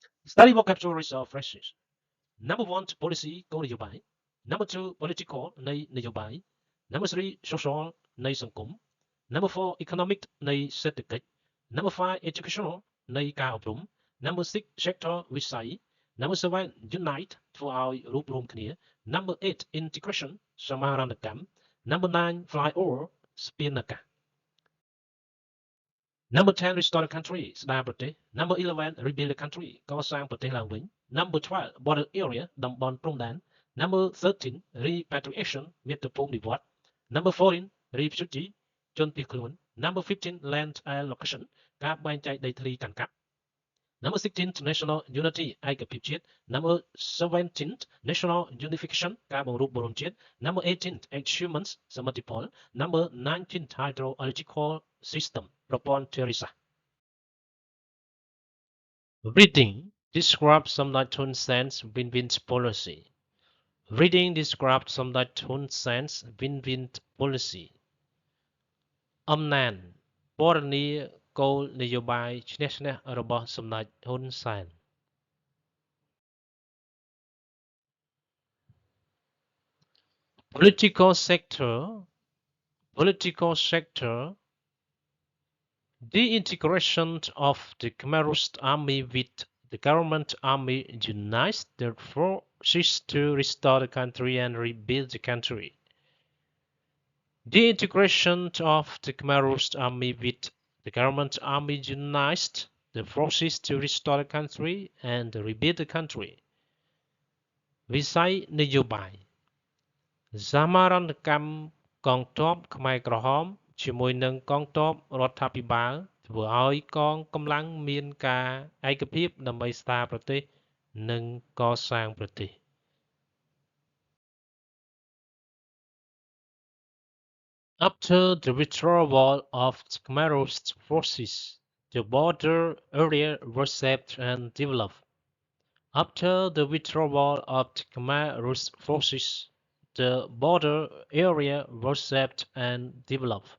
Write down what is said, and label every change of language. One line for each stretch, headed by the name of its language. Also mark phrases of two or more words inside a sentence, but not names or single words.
English: Study vocabularies of phrases. Number 1 policy គោលនយោបាយ Number 2 political
Khmer: នៃនយោបាយ
English: Number 3 social
Khmer: នៃសង្គម
English: Number 4 economic
Khmer: នៃសេដ្ឋកិច្ច
English: Number 5 educational
Khmer: នៃការអប់រំ
English: Number 6 sector វិស័យ Number 7 unite
Khmer: ធ្វើឲ្យរួបរวมគ្នា
English: Number 8 integration សមាហរណកម្ម Number 9 fly over
Khmer: ស្ពានអាកាស
English: Number 10 restore the country
Khmer: ស្ដារប្រទេស
English: Number 11 rebuild the country
Khmer: កសាងប្រទេសឡើងវិញ
English: Number 12 border area
Khmer: តំបន់ព្រំដែន
English: Number 13 repatriation មាតុភូមិនិវត្តន៍ Number 14 refugee ជនភៀស ខ្លួន Number 15 land allocation
Khmer: ការបែងចែកដីធ្លីកាន់កាប់
English: Number 16 national unity
Khmer: ឯកភាពជាតិ
English: Number 17 national unification
Khmer: ការបង្រួបបង្រួមជាតិ
English: Number 18 achievements សមិទ្ធផល Number 19 hydrological system
Khmer: ប្រព័ន្ធធារាសាស្ត្រ
English: Reading describes Samdech Hun Sen's win-win policy. Reading describes Samdech Hun Sen's win-win policy.
Khmer: អំណានពណ៌នាគោលនយោបាយឈ្នះឈ្នះរបស់សម្ដេចហ៊ុនសែន
English: Political sector the integration of the Khmerist army with the government army unites the forces to restore the country and rebuild the country. The integration of the Khmerist army with the government army unites the forces to restore the country and rebuild the country.
Khmer: វិស័យនយោបាយសមាហរណកម្មកងទ័ពខ្មែរក្រហមជាមួយនឹងកងទ័ពរដ្ឋាភិបាលធ្វើឲ្យកងកម្លាំងមានការឯកភាពដើម្បីស្ដារប្រទេសនិងកសាងប្រទេស
English: After the withdrawal of Khmerist forces, the border area was saved and developed. After the withdrawal of the Khmerist forces, the border area was saved and developed.